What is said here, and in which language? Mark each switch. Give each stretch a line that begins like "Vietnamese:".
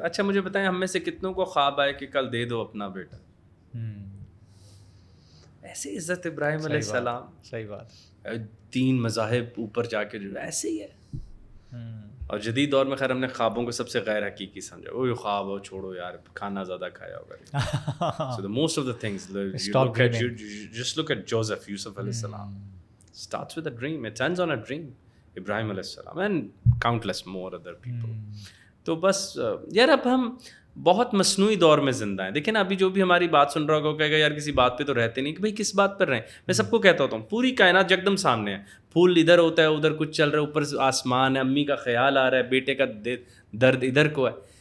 Urdu: اچھا مجھے بتائیں, ہم میں سے کتنوں کو خواب آئے کہ کل دے دو اپنا بیٹا؟ ایسے عزت ابراہیم علیہ السلام, صحیح بات, 3 مذاہب اوپر جا کے جو ایسے ہی ہے. اور جدید دور میں خیر ہم نے خوابوں کو سب سے غیر حقیقی سمجھا. وہ خواب ہو, چھوڑو یار, کھانا زیادہ کھایا ہوگا.
English: So the most of the things just look at Joseph, Yusuf علیہ السلام, starts with a dream, it ends on a dream. Ibrahim علیہ السلام and countless more other people.
Urdu: تو بس یار اب ہم بہت مصنوعی دور میں زندہ ہیں. دیکھیں نا, ابھی جو بھی ہماری بات سن رہا ہوگا کہے گا یار کسی بات پہ تو رہتے نہیں, کہ بھائی کس بات پر رہیں. میں سب کو کہتا ہوتا ہوں پوری کائنات یکدم سامنے ہے, پھول ادھر ہوتا ہے, ادھر کچھ چل رہا ہے, اوپر آسمان ہے, امی کا خیال آ رہا ہے, بیٹے کا درد ادھر کو ہے.